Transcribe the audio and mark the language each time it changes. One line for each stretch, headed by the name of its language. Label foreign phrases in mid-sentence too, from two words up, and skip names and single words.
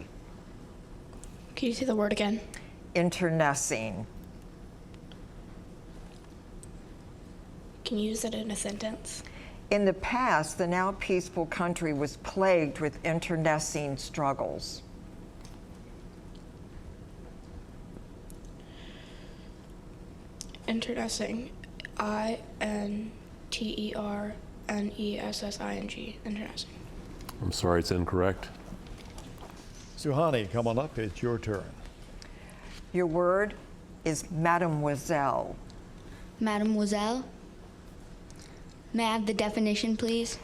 English: Can you say the word again? Internecine. Can you use it in a sentence? In the past, the now peaceful country was plagued with internecine struggles. Internecine. I-N-T-E-R-N-E-S-S-I-N-G. Internecine. I'm sorry, it's incorrect. Suhani, come on up. It's your turn. Your word is mademoiselle. Mademoiselle. May I have the definition, please?